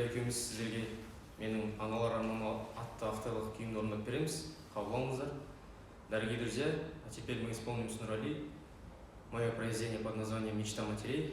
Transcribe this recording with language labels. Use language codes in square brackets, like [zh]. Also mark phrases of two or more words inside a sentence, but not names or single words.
[kk] екеуміз сіздерге менің «Аналар арманы» атты авторлық күйімді орындап береміз. Қабыл алыңыздар. [ru] Дорогие друзья, а теперь мы исполним с Нурали мое произведение под названием «Мечта матерей».